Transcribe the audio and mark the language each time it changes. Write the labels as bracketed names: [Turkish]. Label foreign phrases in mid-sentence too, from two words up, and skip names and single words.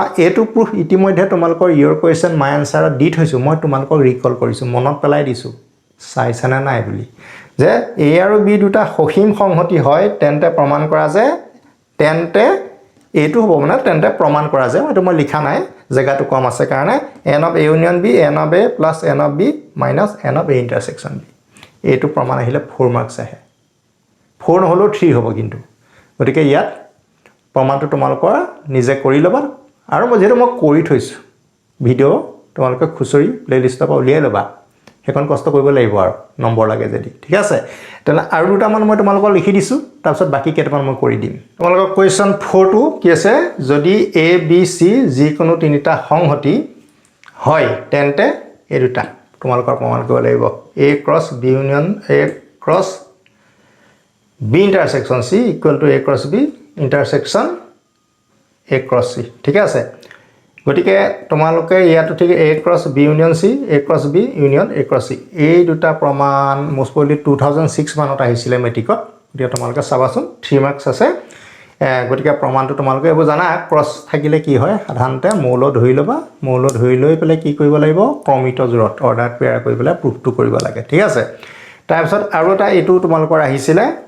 [Assamese] এইটো প্ৰুফ ইতিমধ্যে তোমালোকৰ [English] year question my answerত [Assamese] দি থৈছোঁ মই তোমালোকক ৰিকল কৰিছোঁ মনত পেলাই দিছোঁ চাইছানে নাই বুলি যে a আৰু b দুটা সসীম সংহতি হয় তেন্তে প্ৰমাণ কৰা যে তেন্তে এইটো হ'ব মানে তেন্তে প্ৰমাণ কৰা যে এইটো মই লিখা নাই জেগাটো কম আছে কাৰণে [English] n of a union b n of a plus n of b minus n of a intersection b [Assamese] এইটো প্ৰমাণ আহিলে 4 মাৰ্কছ আহে 4 নহ'লেও 3 হ'ব কিন্তু গতিকে ইয়াত প্ৰমাণটো তোমালোকৰ নিজে কৰি ল'বা আৰু মই যেটো মই কৰি থৈছোঁ ভিডিঅ' তোমালোকে খুচৰি প্লেলিষ্টৰ পৰা উলিয়াই ল'বা সেইখন কষ্ট কৰিব লাগিব আৰু নম্বৰ লাগে যদি ঠিক আছে তেনে আৰু দুটামান মই তোমালোকক লিখি দিছোঁ তাৰপিছত বাকী কেইটামান মই কৰি দিম তোমালোকৰ কুৱেশ্যন 4টো কি আছে যদি a b c যিকোনো তিনিটা সংহতি হয় তেন্তে এই দুটা তোমালোকৰ প্ৰমাণ কৰিব লাগিব [English] a cross b union a cross b intersection c equal to a cross b intersection a cross c [Assamese] ঠিক আছে গতিকে তোমালোকে ইয়াতো ঠিক [English] a cross b union c a cross b union a cross c [Assamese] এই দুটা প্ৰমাণ [English] most probably [Assamese] 2006 মানত আহিছিলে মেট্ৰিকত গতিকে তোমালোকে চাবাচোন 3 মাৰ্কছ আছে গতিকে প্ৰমাণটো তোমালোকে এইবোৰ জানা ক্ৰছ থাকিলে কি হয় সাধাৰণতে মৌল ধৰি ল'বা মৌল ধৰি লৈ পেলাই কি কৰিব লাগিব ক্ৰমিত জোৰত [English] order pair [Assamese] কৰি পেলাই প্ৰুফটো কৰিব লাগে ঠিক আছে তাৰপিছত আৰু এটা এইটো তোমালোকৰ আহিছিলে